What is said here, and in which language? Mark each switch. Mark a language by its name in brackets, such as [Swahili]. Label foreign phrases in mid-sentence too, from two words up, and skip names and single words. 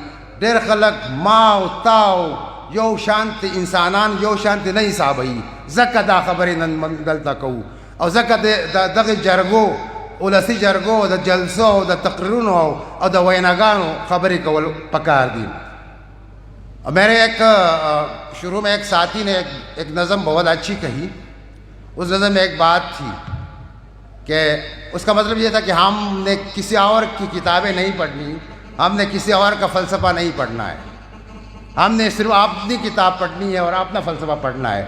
[Pashto] ډېر خلک ما او تا او یو شانت انسانان یو شانت نه حسابوي، ځکه دا خبرې نن موږ دلته کوو. او ځکه دغه جرګو، ولسي جرګو، د جلسو او د تقریرونو او د ویناګانو خبرې کول پکار دي. [Urdu] میرے شروع میں ایک ساتھی نے ایک نظم بہت اچھی کہی. اس نظم میں ایک بات تھی کہ اس کا مطلب یہ تھا کہ ہم نے کسی اور کی کتابیں نہیں پڑھنی، ہم نے کسی اور کا فلسفہ نہیں پڑھنا ہے، ہم نے صرف اپنی کتاب پڑھنی ہے اور اپنا فلسفہ پڑھنا ہے.